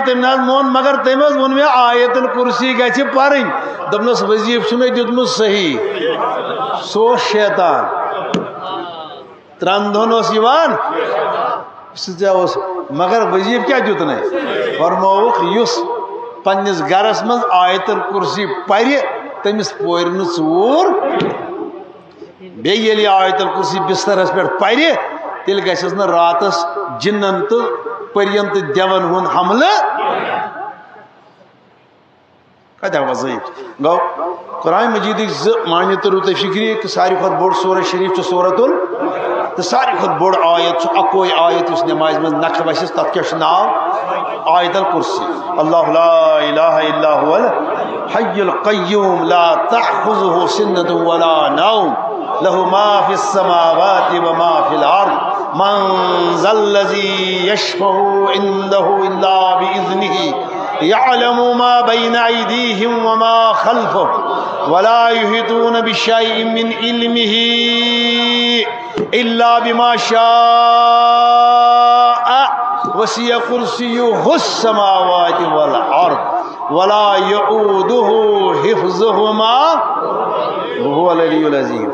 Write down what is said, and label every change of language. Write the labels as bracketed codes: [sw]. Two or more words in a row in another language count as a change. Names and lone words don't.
[ks] تٔمۍ نہ حظ مون مگر تٔمۍ حظ ووٚن مےٚ آیت الکرسی گژھِ پرٕنۍ دوٚپنس وظیٖفہٕ چھُ مےٚ دیُتمُت صحیح سُہ اوس شیطان ترٛٮ۪ن دۄہن اوس یِوان سُہ ژےٚ اوس مگر وظیٖفہٕ کیٛاہ دیُتنَے فرمووُکھ یُس پننِس گرس منٛز آیت الکرسی پرِ تٔمِس پورِ نہٕ ژوٗر بیٚیہِ ییٚلہِ یہِ آیت الکرسی بسترس پٮ۪ٹھ پرِ تیٚلہِ گژھٮ۪س نہٕ راتس جِنن تہٕ پٔرین تہٕ دٮ۪ون ہُنٛد حملہٕ کتہِ آو وظٲیف گوٚو قرآن مجیدٕکۍ زٕ معنی تٔرِو تۄہہِ فِکرِ کہِ ساروی کھۄتہٕ بوٚڑ سورہ شریٖف چھُ سورتُل تہٕ ساروی کھۄتہٕ بوٚڑ آیت چھُ اکوے آیت یُس نمازِ منٛز نکھٕ وسٮ۪س تتھ کیٛاہ چھُ ناو آیت الکرسی [ar] اللہ لا الہ الا هو الحی القیوم لا تأخذه سنة ولا نوم له ما في السماوات وما في الأرض من ذا الذي يشفع عنده إلا بإذنه يعلم ما بين أيديهم وما خلفهم ولا يحيطون بشيء من علمه إلا بما شاء وسع كرسيه السماوات والارض ولا يؤوده حفظهما وهو العلي العظيم.